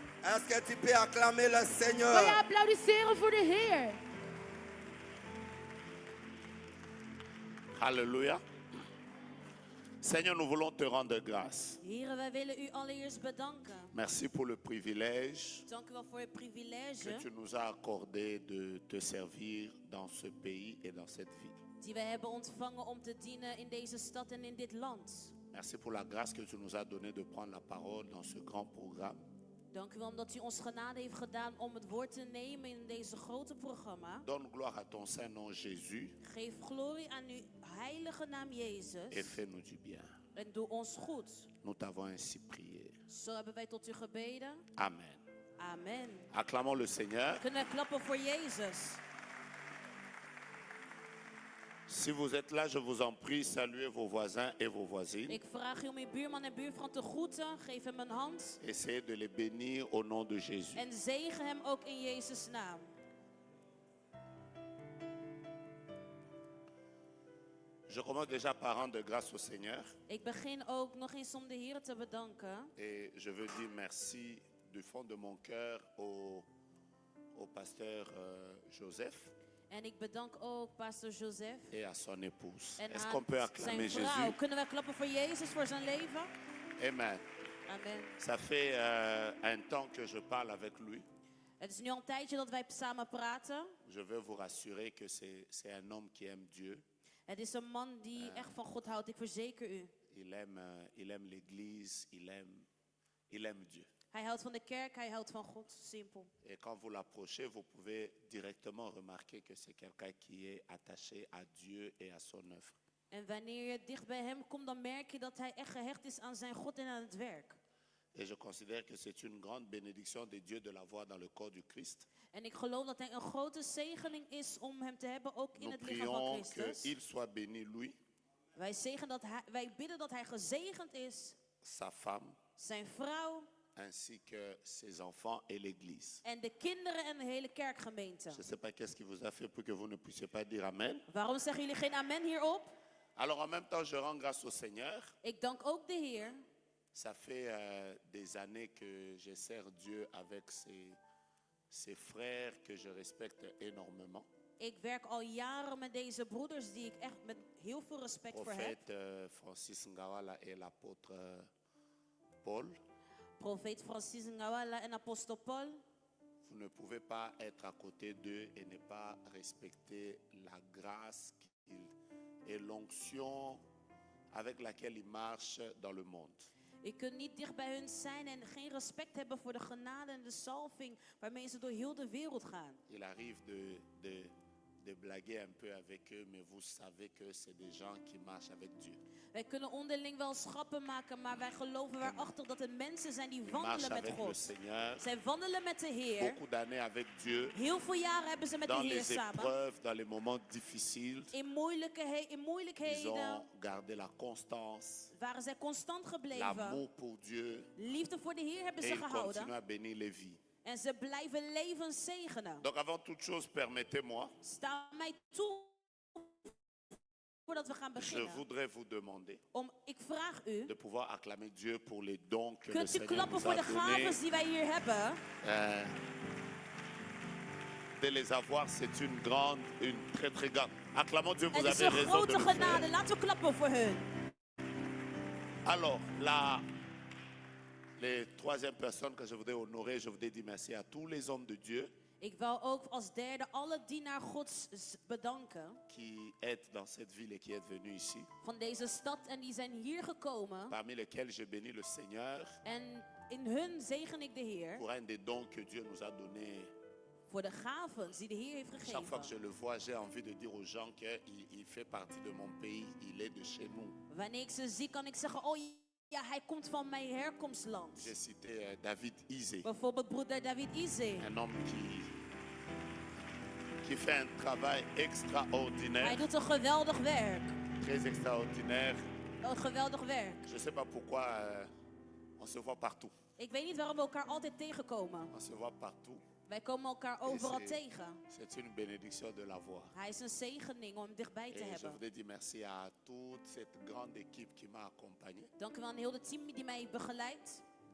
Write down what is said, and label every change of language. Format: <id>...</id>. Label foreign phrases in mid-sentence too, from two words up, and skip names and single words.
<fr>Est-ce que tu peux acclamer le</fr> <nl>Kan je</nl> <fr>Seigneur?</fr> <nl>applaudisseren voor de Heer?</nl> <fr>Alléluia. Seigneur, nous voulons te rendre grâce.</fr> <nl>Heren, wij willen u allereerst bedanken.</nl> <fr>Merci pour le privilège</fr> <nl>Dank u wel voor het privilege</nl> <fr>que tu nous as accordé de te servir dans ce pays et dans cette ville.</fr> <nl>die wij hebben ontvangen om te dienen in deze stad en in dit land.</nl> <fr>Merci pour la grâce que tu nous as donnée de prendre la parole dans ce grand programme.</fr> <nl>Dank u wel omdat u ons genade heeft gedaan om het woord te nemen in deze grote programma.</nl> <fr>Donne gloire à ton Saint-Nom Jésus</fr> <nl>Geef glorie aan uw heilige naam</nl> <fr>et Jezus fais-nous du bien.</fr> <nl>en doe ons goed.</nl> <fr>Nous t'avons ainsi prié.</fr> <nl>Zo hebben wij tot u gebeden.</nl> <fr>Amen.</fr> <nl>Amen.</nl> <fr>Acclamons le Seigneur.</fr> <nl>Kunnen we klappen voor Jezus?</nl> <fr>Si vous êtes là, je vous en prie, saluez vos voisins et vos voisines.</fr> <nl>Ik vraag u om uw buurman en buurvrouw te groeten. Geef hem een hand.</nl> <fr>Essayez de les bénir au nom de Jésus.</fr> <nl>En zegen hem ook in Jezus' naam.</nl> <fr>Je commence déjà par rendre grâce au Seigneur.</fr> <nl>Ik begin ook nog eens om de Heer te bedanken.</nl> <fr>Et je veux dire merci du fond de mon cœur au pasteur Joseph</fr> <nl>En ik bedank ook pastor Joseph</nl> <fr>et à son épouse.</fr> <nl>en</nl> <fr>Est-ce</fr> <nl>aan</nl> <fr>qu'on peut</fr> <nl>zijn</nl> <fr>acclamer</fr> <nl>vrouw.</nl> <fr>Jésus?</fr> <nl>Kunnen we klappen voor Jezus, voor zijn leven?</nl> <fr>Amen.</fr> <nl>Amen.</nl> <fr>Ça fait un temps que je parle avec lui.</fr> <nl>Het is nu al een tijdje dat wij samen praten.</nl> <fr>Je veux vous rassurer que c'est un homme qui aime Dieu.</fr> <nl>Het is een man die echt van God houdt, ik verzeker u.</nl> <fr>Il aime l'église, il aime Dieu.</fr> <nl>Hij houdt van de kerk, hij houdt van God, simpel.</nl> <fr>Et quand vous l'approchez, vous pouvez directement remarquer que c'est quelqu'un qui est attaché à Dieu et à son œuvre.</fr> <nl>En wanneer je dicht bij hem komt, dan merk je dat hij echt gehecht is aan zijn God en aan het werk.</nl> <fr>Et je considère que c'est une grande bénédiction de Dieu de l'avoir dans le corps du Christ.</fr> <nl>En ik geloof dat hij een grote zegening is om hem te hebben ook in</nl> <fr>Nous</fr> <nl>het lichaam van</nl> <fr>prions</fr> <nl>Christus.</nl> <fr>qu'il soit béni, lui,</fr> <nl>Wij bidden dat hij gezegend is,</nl> <fr>sa femme,</fr> <nl>zijn vrouw</nl> <fr>ainsi que ses enfants et l'église.</fr> <nl>en de kinderen en de hele kerkgemeente.</nl> <fr>Je ne sais pas qu'est-ce qui vous a fait pour que vous ne puissiez pas dire Amen.</fr> <nl>Waarom zeggen jullie geen amen hierop?</nl> <fr>Alors en même temps, je rends grâce au Seigneur.</fr> <nl>Ik dank ook de Heer.</nl> <fr>Ça fait des années que je sers Dieu avec ces frères que je respecte énormément.</fr> <nl>Ik werk al jaren met deze broeders die ik echt met heel veel respect voor heb.</nl> <fr>Prophète Francis Ngawala et l'apôtre Paul.</fr> <nl>Profeet Francis Ngawala en apostel Paul.</nl> <fr>Vous ne pouvez pas être à côté d'eux et ne pas respecter la grâce et l'onction avec laquelle ils marchent dans le monde.</fr> <nl>Je kunt niet dicht bij hun zijn en geen respect hebben voor de genade en de salving waarmee ze door heel de wereld gaan.</nl> <fr>Il arrive de blaguer un peu avec eux, mais vous savez que c'est des gens qui marchent avec Dieu.</fr> <nl>Wij kunnen onderling wel schappen maken, maar wij geloven waarachter dat het mensen zijn die</nl> <fr>Ils</fr> <nl>wandelen</nl> <fr>marchent</fr> <nl>met</nl> <fr>avec le</fr> <nl>God.</nl> <fr>Seigneur.</fr> <nl>Zij wandelen met de Heer.</nl> <fr>Beaucoup d'années avec Dieu.</fr> <nl>Heel veel jaren hebben ze met de</nl> <fr>Dans</fr> <nl>Heer</nl> <fr>les</fr> <nl>samen.</nl> <fr>épreuves, dans les moments difficiles,</fr> <nl>In</nl> <fr>ils</fr> <nl>moeilijkheden</nl> <fr>ont gardé la constance,</fr> <nl>waren zij constant gebleven.</nl> <fr>l'amour pour Dieu,</fr> <nl>Liefde voor de Heer hebben</nl> <fr>et</fr> <nl>ze</nl> <fr>ils continuent</fr> <nl>gehouden.</nl> <fr>à bénir les vies.</fr> <nl>En ze blijven leven zegenen.</nl> <fr>Donc avant toute chose, permettez-moi,</fr> <nl>Sta mij toe voordat we gaan</nl> <fr>je</fr> <nl>beginnen.</nl> <fr>voudrais vous demander</fr> <nl>Ik vraag u,</nl> <fr>de pouvoir acclamer Dieu pour les dons que le</fr> <nl>kunt u</nl> <fr>Seigneur</fr> <nl>klappen</nl> <fr>nous</fr> <nl>voor</nl> <fr>a</fr> <nl>de</nl> <fr>donnés.</fr> <nl>gaven die wij hier hebben?</nl> <fr>De les avoir, c'est une très très grande. Acclamons Dieu, vous</fr> <nl>Het is</nl> <fr>avez</fr> <nl>een</nl> <fr>raison de</fr> <nl>grote</nl> <fr>le</fr> <nl>genade.</nl> <fr>faire.</fr> <nl>Laten we klappen voor hun.</nl> <fr>Alors, les troisième personne que je voudrais honorer, je voudrais dire merci à tous les hommes de Dieu</fr> <nl>Ik wil ook als derde alle dienaar Gods bedanken</nl> <fr>qui est dans cette ville et qui est venu ici,</fr> <nl>van deze stad en die zijn hier gekomen.</nl> <fr>parmi lesquels je bénis le Seigneur</fr> <nl>En in hun zegen ik de Heer</nl> <fr>pour un des dons que Dieu nous a donnés.</fr> <nl>voor de gaven die de Heer heeft</nl> <fr>Chaque fois que je</fr> <nl>gegeven.</nl> <fr>le vois, j'ai envie de dire aux gens qu'il fait partie de mon pays, il est de chez nous.</fr> <nl>Wanneer ik ze zie, kan ik zeggen, oh ja, hij komt van mijn herkomstland.</nl> <fr>J'ai cité David Isé,</fr> <nl>Bijvoorbeeld broeder David Ize.</nl> <fr>un homme qui fait un travail</fr> <nl>Hij</nl> <fr>extraordinaire,</fr> <nl>doet een geweldig werk.</nl> <fr>très extraordinaire.</fr> <nl>Een geweldig werk.</nl> <fr>Je ne sais pas pourquoi on se voit partout.</fr> <nl>Ik weet niet waarom we elkaar altijd tegenkomen.</nl> <fr>On se voit partout.</fr> <nl>Wij komen elkaar overal tegen.</nl> <fr>C'est une bénédiction de l'avoir.</fr> <nl>Hij is een zegening om hem dichtbij te</nl> <fr>Et je</fr> <nl>hebben.</nl> <fr>voudrais dire merci à toute cette grande équipe qui m'a accompagné.</fr> <nl>Dank u wel aan heel het team die mij heeft begeleid.</nl>